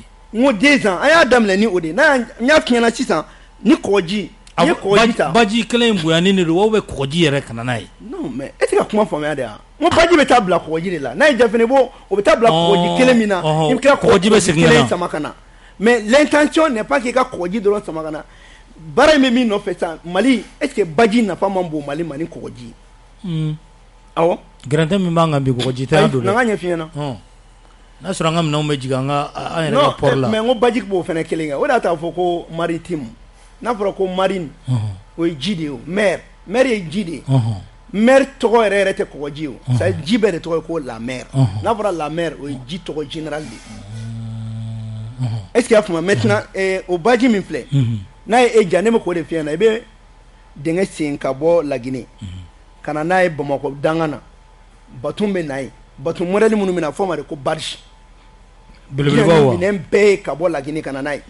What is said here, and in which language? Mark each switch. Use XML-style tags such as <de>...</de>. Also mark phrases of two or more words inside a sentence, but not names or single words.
<bm>n ko 2 ans an y'a daminɛ ni o de ye n y'a f'i ɲɛna sisan ni kɔgɔji i ye kɔgɔji ta. baji kelen in bonyanen de don wa</bm> <fr>ou bien</fr> <bm>kɔgɔji yɛrɛ ka na n'a ye.</bm> <fr>non mais</fr> <bm>e tɛ ka kuma faamuya de wa n ko baji bɛ taa bila kɔgɔji de la n'a ye ja fɛnɛ o bɛ taa bila kɔgɔji kelen min na i bɛ tila kɔgɔji kelen sama ka na</bm> <fr>mais l'intention n'est pas</fr> <bm>k'i ka kɔgɔji dɔrɔn sama ka na baara in bɛ min nɔfɛ sisan Mali</bm> <fr>est ce que</fr> <bm>baji nafa man bon Mali ma ni kɔgɔji. awɔ. gɛrɛntɛ min b'an kan bi kɔgɔji tɛ yan don dɛ. na n ka ɲɛf'i ɲɛna. n'a sɔrɔ an ka minɛnw bɛ jigin an yɛrɛ ka port la. mais n ko baji b'o fɛnɛ kelen kɛ o de y'a ta fɔ ko maritime n'a fɔra ko marine o ye ji de ye o mer ye ji de ye mer tɔgɔ yɛrɛ yɛrɛ tɛ kɔgɔji ye o c'est ji bɛɛ de tɔgɔ ye ko</bm> <fr>la mer</fr> <bm>n'a fɔra</bm> <fr>la mer</fr> <bm>o ye ji tɔgɔ général de ye</bm> <fr>est ce que y'a</fr> <bm>faamuya maintenant o baji min filɛ n'a ye e ja ne bɛ k'o de f'i ɲɛna i bɛ dingɛ sen ka bɔ La Guinée ka na n'a ye Bamakɔ danga na bateau bɛ na yen</bm> <fr>bateau modèle</fr> <bm>minnu bɛ na fɔ o ma de ko barge belebelebaw wa minɛn bɛɛ ye ka bɔ La Guinée ka na n'a ye</bm>